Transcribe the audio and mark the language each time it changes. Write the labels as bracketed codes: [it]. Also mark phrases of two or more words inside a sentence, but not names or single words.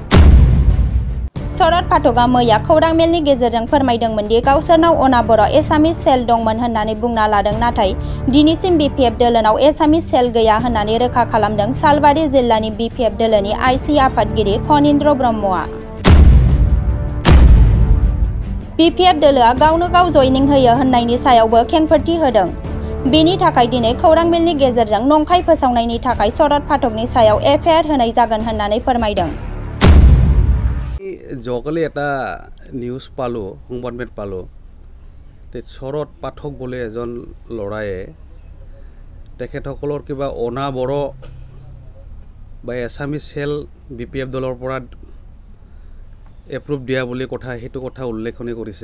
[brx] शरद पाठकआ मैया खौरां मेलनि गेजेरजों फोरमायदोंमोन दि गावसोरनाव अनाबर एसामिस सेल दंमोन होननानै बुंना लादों, नाथाय दिनैसिम बिपिएफ दोलोनाव एसामिस सेल गैया होननानै रोखा खालामदों सालबारि जिल्लानि बिपिएफ दोलोनि आइसि आफादगिरि खनीन्द्र ब्रह्मआ। बिपिएफ दोलोआ गावनो गाव जयनिं होयो होननायनि सायावबो खेंफोरथि होदों। बेनि थाखाय दिनै खौरां मेलनि गेजेरजों नंखाय फोसावनायनि थाखाय शरद पाठकनि सायाव एफआइआर होनाय जागोन होननानै फोरमायदों। [as] যোৱাকালি এটা নিউজ পালোঁ, সংবাদমেল পালোঁ, শৰদ পাঠক বোলে এজন ল'ৰায়ে তেখেতসকলৰ কিবা অনাবৰ বা এছামিছ সেল বিপিএফ দলৰ পৰা এপ্ৰুভ দিয়া বুলি সেইটো কথা উল্লেখনি কৰিছে।